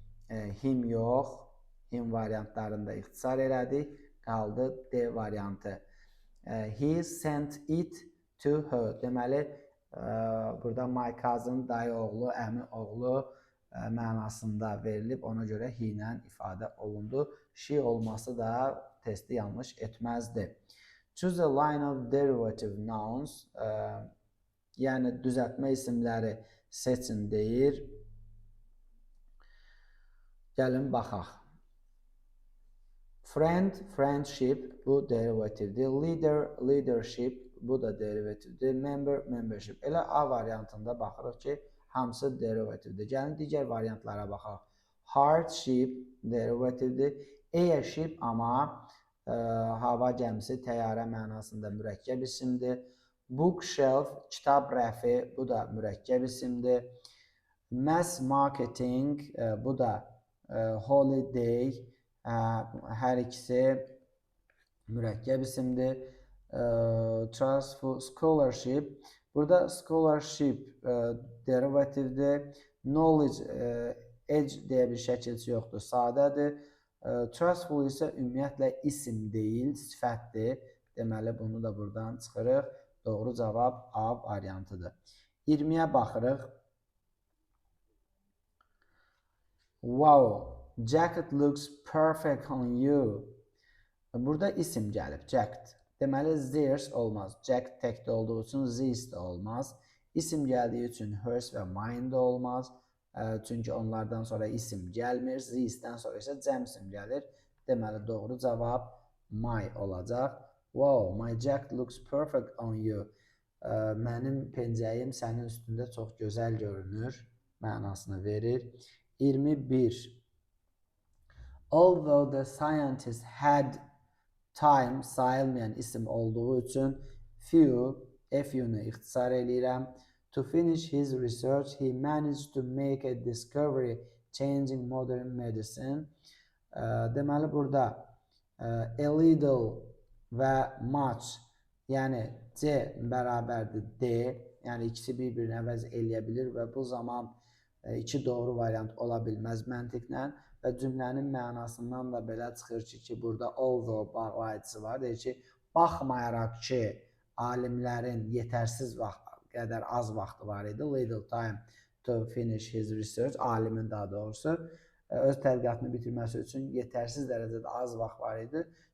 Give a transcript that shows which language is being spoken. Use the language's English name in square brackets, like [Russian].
[Azerbaijani] him yox, him variantlarında ixtisar elədik. Qaldı D variantı. [English] He sent it to her. [Azerbaijani] Deməli, burada my cousin, dayı oğlu, əmi oğlu mənasında verilib. Ona görə he ilə ifadə olundu. She olması da testi yanlış etməzdi. [English] Choose a line of derivative nouns. [Azerbaijani] Yəni düzəltmə isimləri seçin deyir. Gəlin baxaq. Friend, friendship bu derivativdir. Leader, leadership bu da derivativdir. Member, membership. Elə A variantında baxırıq ki, hamısı derivativdir. Gəlin digər variantlara baxaq. Hardship derivativdir. Airship amma hava gəmisi, təyyarə mənasında mürəkkəb isimdir. Bookshelf, kitab rəfi, bu da mürəkkəb isimdir. Mass marketing, bu da holiday, hər ikisi mürəkkəb isimdir. Transfer, scholarship, burada scholarship derivativdir. Knowledge, edge deyə bir şəkilçi yoxdur, sadədir. Trustful isə ümumiyyətlə isim deyil, sifətdir. Deməli, bunu da buradan çıxırıq. Doğru cavab A variantıdır. 20-yə baxırıq. [English] Wow, jacket looks perfect on you. [Azerbaijani] Burada isim gəlib, jacket. Deməli, theirs olmaz. Jacket təkdə olduğu üçün these də olmaz. İsim gəldiyi üçün hers və mine də olmaz. Çünki onlardan sonra isim gəlmir. These'dən sonra isə cəm isim gəlir. Deməli, doğru cavab my olacaq. [English] Wow, my jacket looks perfect on you. [Azerbaijani] Mənim pencəyim sənin üstündə çox gözəl görünür mənasını verir. 21. [English] Although the scientist had time [Azerbaijani] sayılmayan isim olduğu üçün few-unu ixtisar eləyirəm. [English] To finish his research, he managed to make a discovery changing modern medicine. [Azerbaijani] Deməli, burada a little və much, yəni C bərabərdir D, yəni ikisi bir-birini əvəz eləyə bilir və bu zaman iki doğru variant ola bilməz məntiqlə və cümlənin mənasından da belə çıxır ki, burada although bağlayıcısı var. Deyir ki, baxmayaraq ki, alimlərin yetərsiz vaxt qədər az vaxtı var idi. [English] Little time to finish his research. [Azerbaijani] Alimin daha doğrusu öz tədqiqatını bitirməsi üçün yetərsiz dərəcədə az vaxt var idi.